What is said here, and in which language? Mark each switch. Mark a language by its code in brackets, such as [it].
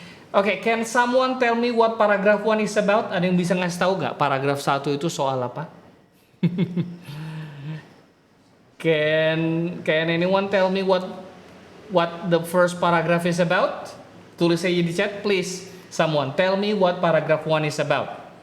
[en] Okay, can someone tell me what paragraph 1 is about? [id] Ada yang bisa ngasih tahu nggak paragraf 1 itu soal apa? [en] Can anyone tell me what the first paragraph is about? [id] Tulis aja di chat, [en] please. Someone tell me what paragraph 1 is about.